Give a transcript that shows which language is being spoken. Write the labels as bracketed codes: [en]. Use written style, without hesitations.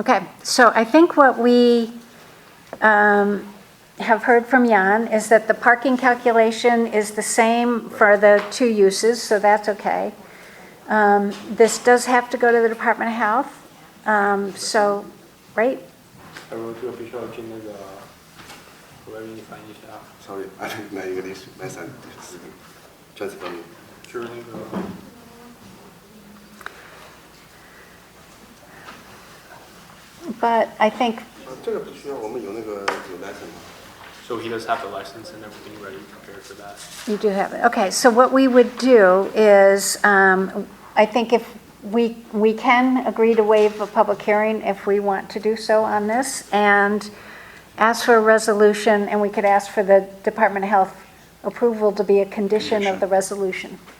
[en] Okay, so I think what we have heard from Jan is that the parking calculation is the same for the two uses, so that's okay. This does have to go to the Department of Health, so, right? [zh] 我这个必须要进那个我来给你翻译一下。 [en] Sorry, I don't know English. My son is transfer me. [zh] 就是那个 [en] But I think, [zh] 这个不需要，我们有那个有 license 吗？ [en] So he does have the license and everything ready, prepared for that. you do have it. Okay, so what we would do is, I think if we can agree to waive a public hearing if we want to do so on this, and ask for a resolution, and we could ask for the Department of Health approval to be a condition of the resolution.